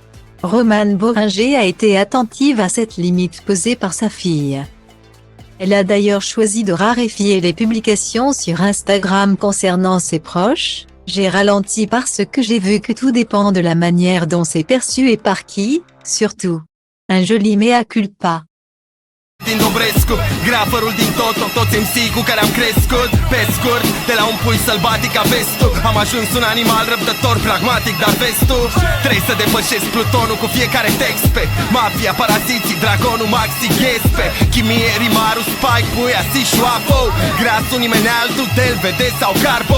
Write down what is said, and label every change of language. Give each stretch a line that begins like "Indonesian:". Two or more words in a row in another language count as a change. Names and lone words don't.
French: Romane Berenger a été attentive à cette limite posée par sa fille. Elle a d'ailleurs choisi de raréfier les publications sur Instagram concernant ses proches. J'ai ralenti parce que j'ai vu que tout dépend de la manière dont c'est perçu et par qui, surtout. Un joli mea culpa.
Romanian: Din Dobrescu, graferul din Toto, toți MC cu care am crescut. Pe scurt, de la un pui sălbatic ca vestul, am ajuns un animal răbdător, pragmatic, dar vestul trebuie să depășesc plutonul cu fiecare text pe mafia, paraziții, dragonul, maxi, ghespe chimie, rimarul, spike, puia, si, șoafo grasul, nimeni altul, del, vede sau carbo.